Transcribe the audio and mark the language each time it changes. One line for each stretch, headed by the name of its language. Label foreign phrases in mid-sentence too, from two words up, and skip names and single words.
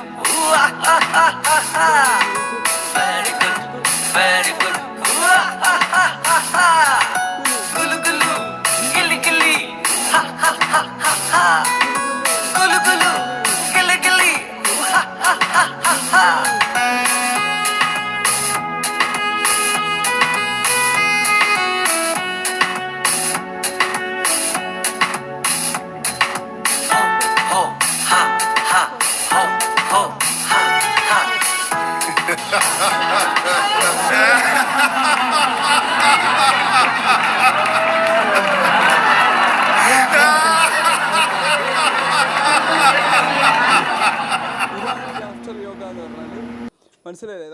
English: Ooh, ah, ah, ah, ah, ah. Very good, very good. Ooh, ah, ah, ah, ah, ah. Gulu gulu, gilly gilly. Ha ha ha ha ha. Gulu gulu, gilly gilly. Ooh, ha ha ha ha ha. Ho, ha, ha, ho, ho, ha, ha. laughter yoga
Malayalam: എന്ന് പറഞ്ഞാൽ മനസ്സിലായില്ലേ?